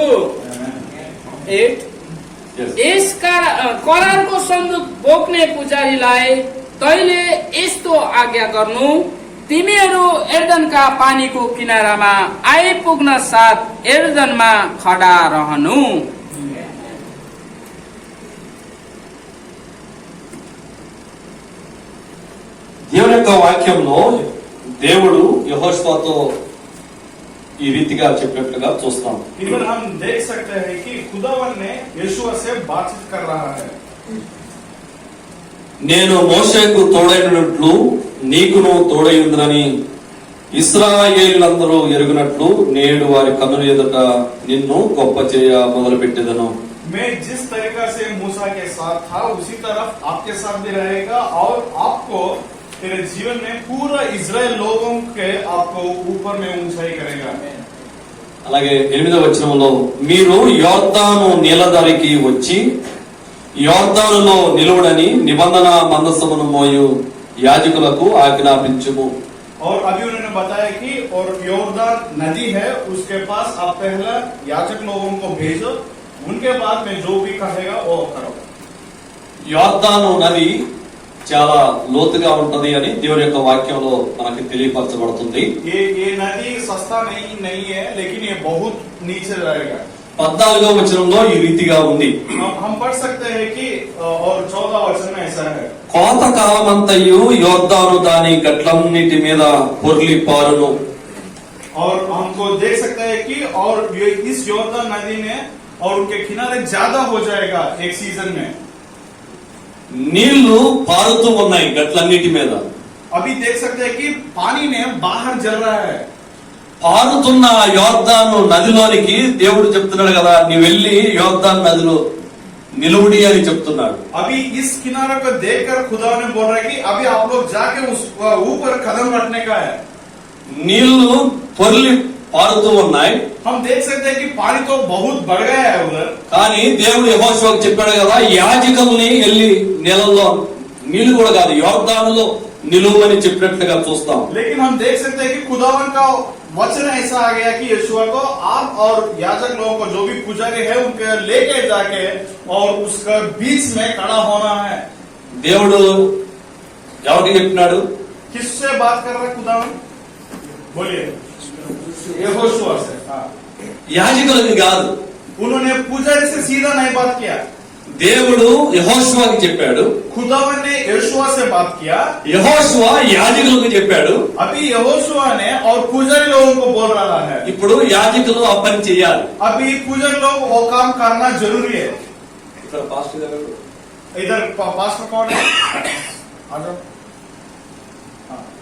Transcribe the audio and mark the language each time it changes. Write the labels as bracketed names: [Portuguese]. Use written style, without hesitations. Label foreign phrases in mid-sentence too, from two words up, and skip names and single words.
[Nepali] 8 यस करारको सन्दुक बोक्ने पुजारीलाई तैले यस्तो आज्ञा गर्नु, तिमीहरू एर्दनका पानीको किनारामा आइपुग्न साथ एर्दनमा खडा रहनु। [Telugu] దేవుని యొక్క వాక్యంలో దేవుడు యెహోషువతో ఈ రీతిగా చెప్పినట్లుగా చూస్తాం. [Hindi] इधर हम देख सकते हैं कि खुदावन ने यहोशुआ से बातचीत कर रहा है। [Telugu] నేను మోషేకు తోడైనట్లు నీకును తోడైందని ఇశ్రాయేలీయులందరూ ఎరుగునట్లు నేడు వారి కన్నుల ఎదుట నిన్ను గొప్ప చేయ మొదలుపెట్టెదను. [Hindi] मैं जिस तरीका से मूसा के साथ था उसी तरफ आपके साथ भी रहेगा और आपको तेरे जीवन में पूरा इजराइल लोगों के आपको ऊपर में ऊंचाई करेगा। [Telugu] అలాగే 8వ వచనంలో మీరు యోర్దాను నీలదారికి వచ్చి యోర్దానులో నిలువడని నిబంధన మందసమును మోయు యాజకులకు ఆజ్ఞాపించుము. [Hindi] और अभी उन्होंने बताया कि और योर्दान नदी है उसके पास आप पहला याजक लोगों को भेजो, उनके बाद में जो भी कहेगा वो करो। [Telugu] యోర్దాను నది చాలా లోతుగా ఉంటది అని దేవుని యొక్క వాక్యంలో మనకి తెలియపరచబడుతుంది. [Hindi] ये नदी सस्ता नहीं है, लेकिन ये बहुत नीचे रहेगा। [Telugu] 14వ వచనంలో ఈ రీతిగా ఉంది. [Hindi] हम पढ़ सकते हैं कि और 14 वचन में ऐसा है, [Telugu] కోత కాలమంతయు యోర్దాను దాని గట్లన్నిటి మీద పొర్లి పారును. [Hindi] और हमको देख सकते हैं कि और ये इस योर्दान नदी ने और उनके किनारे ज्यादा हो जाएगा एक सीजन में। [Telugu] నీళ్లు పారుతూ ఉన్నాయి గట్లన్నిటి మీద. [Hindi] अभी देख सकते हैं कि पानी ने बाहर जल रहा है। [Telugu] పారుతున్న యోర్దాను నదిలోనికి దేవుడు చెప్తున్నాడు కదా, నీ వెళ్ళి యోర్దాను నదిలో నిలువుడి అని చెప్తున్నాడు. [Hindi] अभी इस किनारे को देखकर खुदा ने बोल रहा है कि अभी आप लोग जाके उस ऊपर कदम रखने का है। [Telugu] నీళ్లు పొర్లి పారుతూ ఉన్నాయి. [Hindi] हम देख सकते हैं कि पानी तो बहुत बढ़ गया है उधर, [Telugu] కానీ దేవుడు యెహోషువకు చెప్పాడు కదా, యాజకుల్ని వెళ్ళి నీళ్ళలో నీళ్లు కూడా కాదు యోర్దానులో నిలువని చెప్పినట్లుగా చూస్తాం. [Hindi] लेकिन हम देख सकते हैं कि खुदावन का वचन ऐसा आ गया कि यहोशुआ को आप और याजक लोगों को जो भी पुजारी है उनके लेके जाके और उसका बीच में खड़ा होना है। [Telugu] దేవుడు ఎవరికి చెప్పినాడు? [Hindi] किससे बात कर रहा है खुदावन? बोलिए। यहोशुआ से। हाँ। [Telugu] యాజకులకి కాదు. [Hindi] उन्होंने पुजारी से सीधा नहीं बात किया, [Telugu] దేవుడు యెహోషువకి చెప్పాడు, [Hindi] खुदावन ने यहोशुआ से बात किया। [Telugu] యెహోషువ యాజకులకు చెప్పాడు. [Hindi] अभी यहोशुआ ने और पुजारी लोगों को बोल रहा है, [Telugu] ఇప్పుడు యాజకులు ఆ పని చేయాలి. [Hindi] अभी पुजारी लोग वो काम करना जरूरी है। [Telugu] ఇక్కడ పాస్టర్ గారు [Hindi] इधर पास में कौन है? आ जाओ। हाँ।